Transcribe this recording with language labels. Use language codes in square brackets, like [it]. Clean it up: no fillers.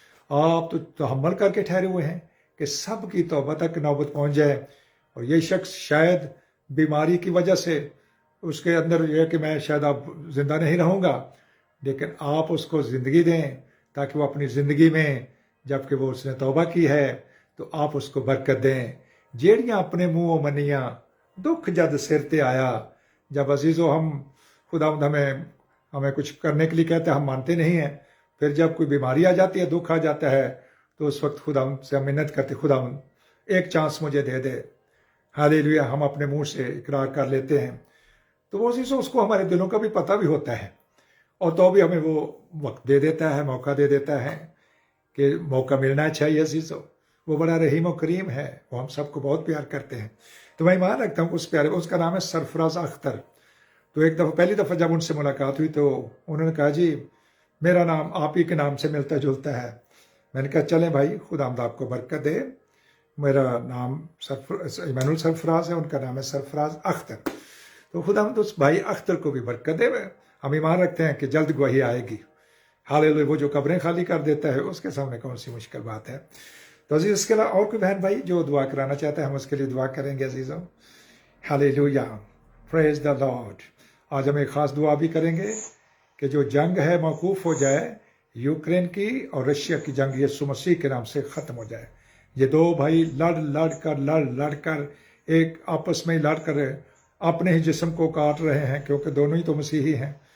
[ur] آپ تو تحمل کر کے ٹھہرے ہوئے ہیں کہ سب کی توبہ تک نوبت پہنچ جائے. اور یہ شخص شاید بیماری کی وجہ سے اس کے اندر یہ کہ میں شاید اب زندہ نہیں رہوں گا، لیکن آپ اس کو زندگی دیں تاکہ وہ اپنی زندگی میں، جب کہ وہ اس نے توبہ کی ہے، تو آپ اس کو برکت دیں. [pa] جیڑیاں اپنے منہ منیاں دکھ جد سر تے آیا. [ur] جب عزیزو ہم خدا ہمیں کچھ کرنے کے لیے کہتے ہیں، ہم مانتے نہیں ہیں. پھر جب کوئی بیماری آ جاتی ہے، دکھ آ جاتا ہے، تو اس وقت خدا سے ہم منت کرتے، خدا ایک چانس مجھے دے دے. ہاللیلویا، ہم اپنے منہ سے اقرار کر لیتے ہیں. تو وہ عزیزو اس کو ہمارے دلوں کا بھی پتہ بھی ہوتا ہے، اور تو بھی ہمیں وہ وقت دے دیتا ہے، موقع دے دیتا ہے کہ موقع ملنا چاہیے. عزیزو وہ بڑا رحیم و کریم ہے، وہ ہم سب کو بہت پیار کرتے ہیں. تو میں ایمان رکھتا ہوں اس پیارے، اس کا نام ہے سرفراز اختر. تو ایک دفعہ، پہلی دفعہ جب ان سے ملاقات ہوئی تو انہوں نے کہا جی میرا نام آپ ہی کے نام سے ملتا جلتا ہے. میں نے کہا چلیں بھائی، خدا آپ کو برکت دے. میرا نام ایمانویل سرفراز ہے، ان کا نام ہے سرفراز اختر. تو خدا اس بھائی اختر کو بھی برکت دے. ہم ایمان رکھتے ہیں کہ جلد گواہی آئے گی. ہاللیلویا، وہ جو قبریں خالی کر دیتا ہے اس کے سامنے کون سی مشکل بات ہے. تو عزیز، اس کے علاوہ اور کوئی بہن بھائی جو دعا کرانا چاہتا ہے، ہم اس کے لیے دعا کریں گے. عزیزوں، ہاللیلویا، [en] Praise the lord. [ur] آج ہم ایک خاص دعا بھی کریں گے کہ جو جنگ ہے موقوف ہو جائے، یوکرین کی اور رشیا کی جنگ یسوع مسیح کے نام سے ختم ہو جائے. یہ دو بھائی لڑ کر ایک آپس میں لڑ کر اپنے ہی جسم کو کاٹ رہے ہیں، کیونکہ دونوں ہی تو مسیحی ہیں.